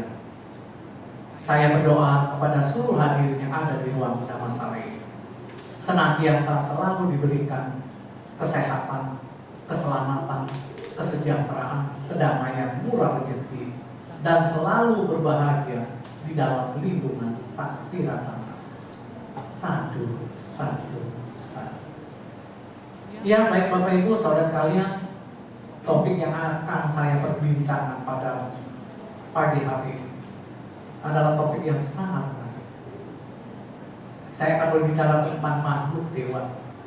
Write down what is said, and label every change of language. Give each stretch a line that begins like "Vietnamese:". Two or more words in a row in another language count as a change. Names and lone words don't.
Indonesian: Saya berdoa kepada seluruh hadirin yang ada di ruang Dhammasala ini, senantiasa selalu diberikan kesehatan, keselamatan, kesejahteraan, kedamaian, murah rezeki, dan selalu berbahagia di dalam lindungan Sang Tiratama.
Pali: Sadu, sadu, sadu.
Indonesian: Ya, baik Bapak Ibu saudara sekalian, topik yang akan saya perbincangkan pada pagi hari ini adalah topik yang sangat menarik. Saya akan berbicara tentang makhluk dewa.